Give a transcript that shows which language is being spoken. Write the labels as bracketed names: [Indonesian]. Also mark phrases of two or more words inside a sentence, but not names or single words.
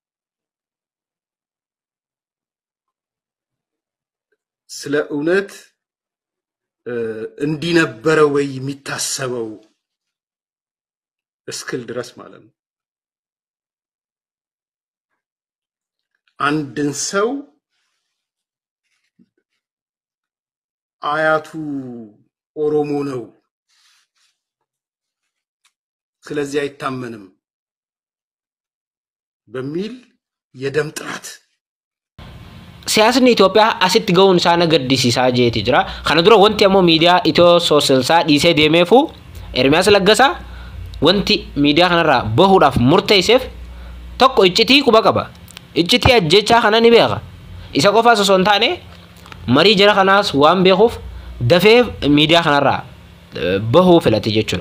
[Amharic] ስለ እውነት እንዲነበረ ወይ የሚታሰበው እስክል ድረስ ማለት ነው አንድን ሰው አያቱ ኦሮሞ ነው ስለዚህ አይታመንም በሚል የደም ጥራት [Oromo] siyaasni Itoophiyaa asitti ga'uun isaa nagaddisiisaa jeeti jira. Kana dura wanti ammoo miidiyaa Itiyoo Soosilsaa dhiisee deemeefu Ermiyaas Laggasaa wanti miidiyaa kanarraa bahuudhaaf murteesseef tokko iccitii quba qaba. Iccitii ajjechaa kana ni beeka. Isa qofaas osoo hin taane marii jara kanaas waan beekuuf dafee miidiyaa kanarraa bahuu filate jechuudha.